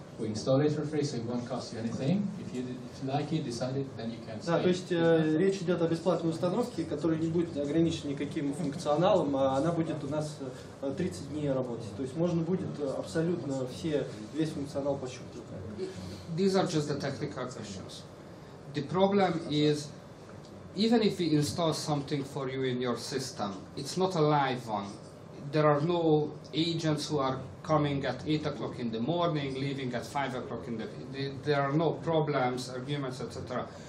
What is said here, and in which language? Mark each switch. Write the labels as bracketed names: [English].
[English] We install it for free, so it won't cost you anything. If you like it, decide it, then you can. [Russian] Да, то есть речь идет о бесплатной установке, которая не будет ограничена никаким функционалом, а она будет у нас 30 дней работать. То есть можно будет абсолютно весь функционал пощупать. [English] These are just the technical questions. The problem is, even if we install something for you in your system, it's not a live one. There are no agents who are coming at 8 o'clock in the morning, leaving at 5 o'clock in the. There are no problems, arguments, etc.